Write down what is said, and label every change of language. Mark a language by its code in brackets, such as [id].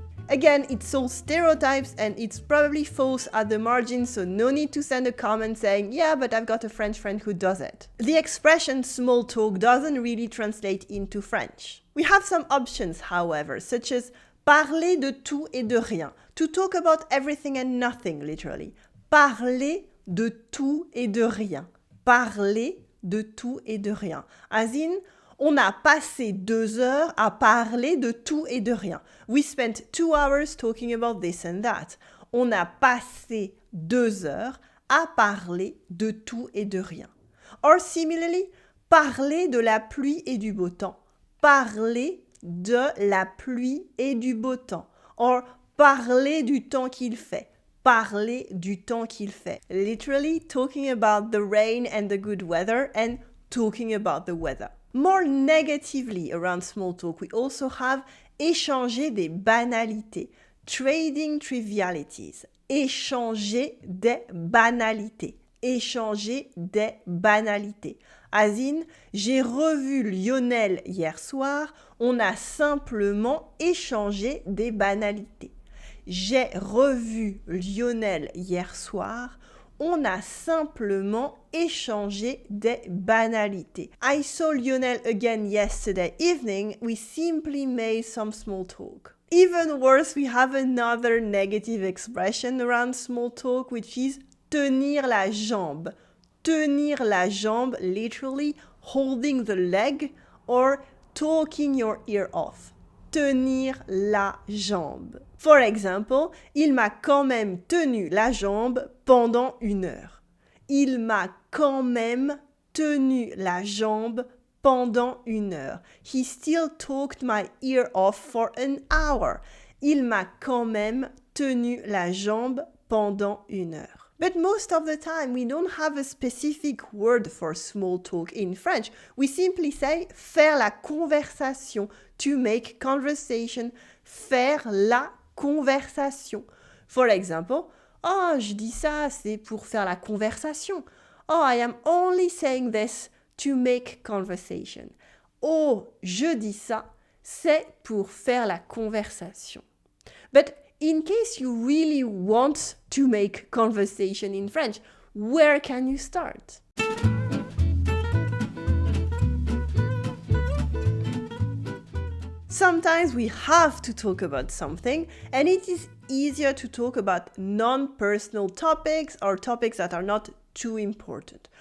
[en] Again, it's all stereotypes and it's probably false at the margin, so no need to send a comment saying, yeah, but I've got a French friend who does it. The expression small talk doesn't really translate into French. We have some options, however, such as [fr] parler de tout et de rien, [en] to talk about everything and nothing, literally. [fr] Parler de tout et de rien. Parler de tout et de rien. As in, on a passé 2 heures à parler de tout et de rien. [en] We spent 2 hours talking about this and that. [fr] On a passé 2 heures à parler de tout et de rien. Or similarly, parler de la pluie et du beau temps. Parler de la pluie et du beau temps. Or parler du temps qu'il fait. Parler du temps qu'il fait. [en] Literally talking about the rain and the good weather and talking about the weather. More negatively around small talk, we also have [fr] échanger des banalités, [en] trading trivialities, [fr] échanger des banalités, échanger des banalités. As in, j'ai revu Lionel hier soir, on a simplement échangé des banalités. J'ai revu Lionel hier soir, on a simplement échangé des banalités. [en] I saw Lionel again yesterday evening. We simply made some small talk. Even worse, we have another negative expression around small talk, which is [fr] tenir la jambe. Tenir la jambe, [en] literally holding the leg or talking your ear off. [fr] Tenir la jambe. For example, il m'a quand même tenu la jambe pendant 1 heure. Il m'a quand même tenu la jambe pendant 1 heure. [en] He still talked my ear off for an hour. [fr] Il m'a quand même tenu la jambe pendant 1 heure. [en] But most of the time, we don't have a specific word for small talk in French. We simply say [fr] faire la conversation, [en] to make conversation, faire la conversation. [fr] For example, oh, je dis ça, c'est pour faire la conversation. [en] Oh, I am only saying this to make conversation. [fr] Oh, je dis ça, c'est pour faire la conversation. [en] But in case you really want to make conversation in French, where can you start? Sometimes we have to talk about something, and it is easier to talk about non-personal topics or topics that are not too important.